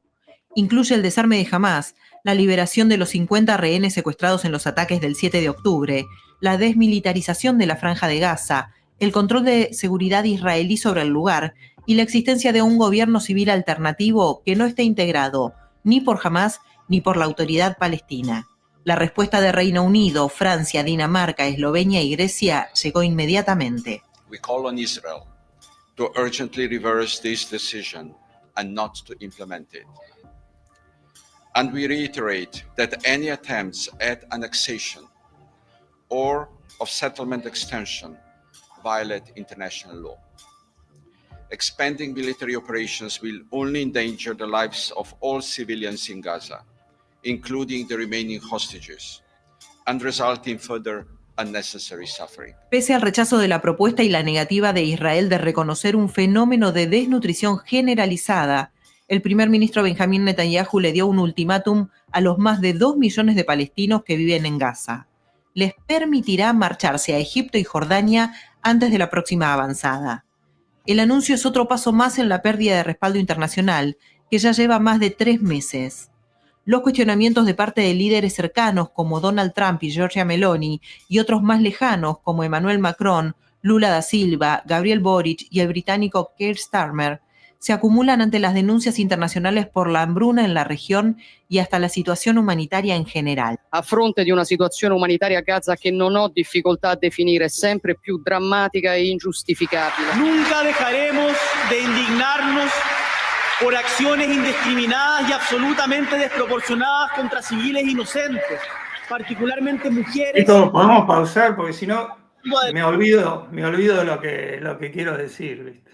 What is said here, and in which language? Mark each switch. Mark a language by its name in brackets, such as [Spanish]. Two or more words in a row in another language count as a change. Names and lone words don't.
[Spanish] Incluye el desarme de Hamás, la liberación de los 50 rehenes secuestrados en los ataques del 7 de octubre, la desmilitarización de la Franja de Gaza, el control de seguridad israelí sobre el lugar y la existencia de un gobierno civil alternativo que no esté integrado ni por Hamás ni por la Autoridad Palestina. La respuesta de Reino Unido, Francia, Dinamarca, Eslovenia y Grecia llegó inmediatamente. [English] We call on Israel to urgently reverse this decision and not to implement it. And we reiterate that any attempts at annexation or of settlement extension violate international law. Expanding military operations will only endanger the lives of all civilians in Gaza, including the remaining hostages, and result in further unnecessary suffering. [Spanish] Pese al rechazo de la propuesta y la negativa de Israel de reconocer un fenómeno de desnutrición generalizada, el primer ministro Benjamín Netanyahu le dio un ultimátum a los más de 2 millones de palestinos que viven en Gaza. Les permitirá marcharse a Egipto y Jordania antes de la próxima avanzada. El anuncio es otro paso más en la pérdida de respaldo internacional, que ya lleva más de 3 meses. Los cuestionamientos de parte de líderes cercanos como Donald Trump y Giorgia Meloni y otros más lejanos como Emmanuel Macron, Lula da Silva, Gabriel Boric y el británico Keir Starmer se acumulan ante las denuncias internacionales por la hambruna en la región y hasta [Italian] la situazione umanitaria in generale. A fronte di una situazione umanitaria a Gaza che non ho difficoltà a definire sempre più drammatica e ingiustificabile. [Spanish] Nunca dejaremos de indignarnos por acciones indiscriminadas y absolutamente desproporcionadas contra civiles inocentes, particularmente mujeres. Esto podemos pausar porque si no me olvido de lo que quiero decir, ¿viste?